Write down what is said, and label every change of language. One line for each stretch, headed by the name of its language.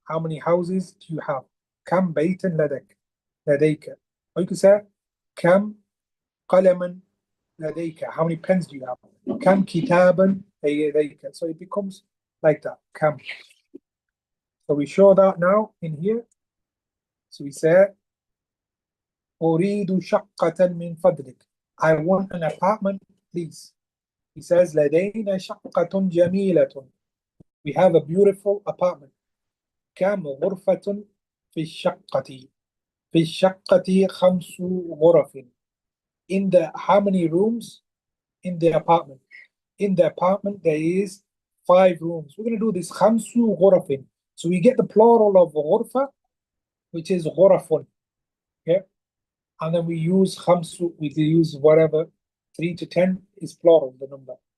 English: How many houses do you have?
Arabic: Kam baytan ladak.
English: Ladayka. Or you could say
Arabic: kam qalaman ladayka.
English: How many pens do you have?
Arabic: Kam kitaban ladayka.
English: So it becomes like that. Kam. So we show that now in here. So we say
Arabic: أريد شقة من فضلك.
English: I want an apartment, please. He says
Arabic: لدينا شقة جميلة.
English: We have a beautiful apartment.
Arabic: كم غرفة في الشقة؟ في الشقة 5 غرف.
English: In the how many rooms in the apartment? In the apartment there is 5 rooms. We're going to do this 5 غرف. So we get the plural of غرفة, which is غرف. Okay? And then we use khamsu, we use whatever, 3 to 10 is plural, the number.